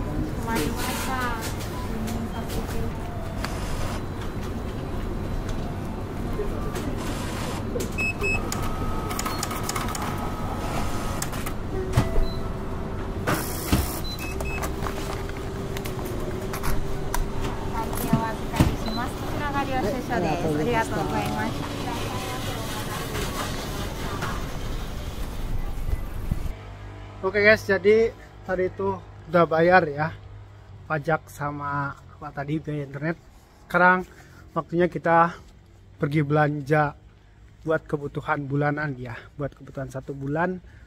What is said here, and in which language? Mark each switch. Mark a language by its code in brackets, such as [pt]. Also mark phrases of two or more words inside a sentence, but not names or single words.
[ja] 困りました。注文させて。会計お預かりします。こちらが領収書です。ありがとうございました。 [id] Oke guys, jadi tadi itu udah bayar ya pajak sama apa tadi biaya internet. Sekarang waktunya kita pergi belanja buat kebutuhan bulanan ya, buat kebutuhan 1 bulan.